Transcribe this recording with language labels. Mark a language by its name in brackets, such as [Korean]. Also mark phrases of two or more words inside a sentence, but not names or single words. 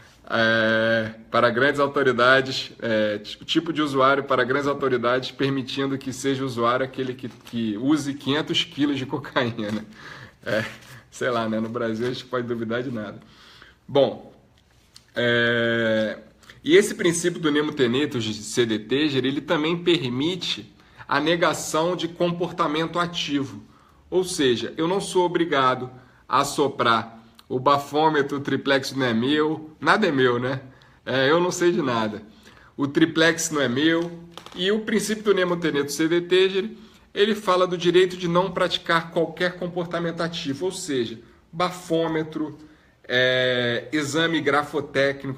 [Portuguese] Para grandes autoridades, tipo de usuário para grandes autoridades, permitindo que seja usuário aquele que use 500 quilos de cocaína. Sei lá, né? No Brasil a gente pode duvidar de nada. Bom, e esse princípio do [Latin] nemo tenetur sede tegere, [Portuguese] ele também permite a negação de comportamento ativo. Ou seja, eu não sou obrigado a soprar o bafômetro, o triplex não é meu, nada é meu, né? Eu não sei de nada. O triplex não é meu. E o princípio do [Latin] Nemo Teneto Sedetege, [Portuguese] ele fala do direito de não praticar qualquer comportamento ativo, ou seja, bafômetro, exame grafotécnico.